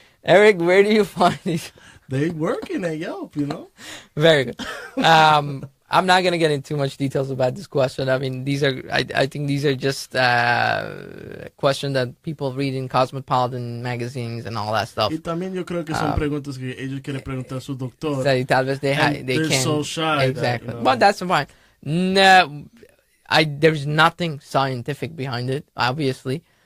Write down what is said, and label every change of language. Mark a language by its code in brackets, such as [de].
[en] Eric, where do you find these? They work in a Yelp, you know? Very good. I'm not going to get into too much details about this question. I mean, I think these are just questions that people read in cosmopolitan magazines and all that stuff. [es] Y también yo creo que son preguntas que ellos quieren preguntar a su doctor. [en] So [es] tal vez [en] they they're can't. So shy. Exactly. That, you know. But that's fine. No, there's nothing scientific behind it, obviously.